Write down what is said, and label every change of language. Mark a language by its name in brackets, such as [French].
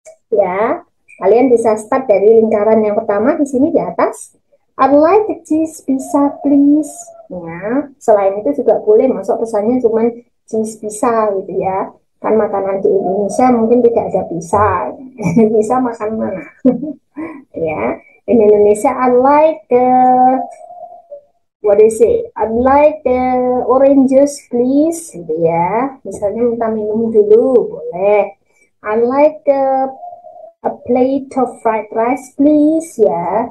[Indonesian] Ya, kalian bisa start dari lingkaran yang pertama di sini di atas. [English] I'd like a cheese pizza please. [Indonesian] Ya, selain itu juga boleh masuk pesannya cuman cheese pizza gitu ya. Kan makanan di Indonesia mungkin tidak ada pizza. Bisa makan mana? [English] Ya, in Indonesia I like what is it? I'd like orange juice please gitu ya. [Indonesian] Misalnya minta minum dulu boleh. [English] I'd like a plate of fried rice please ya.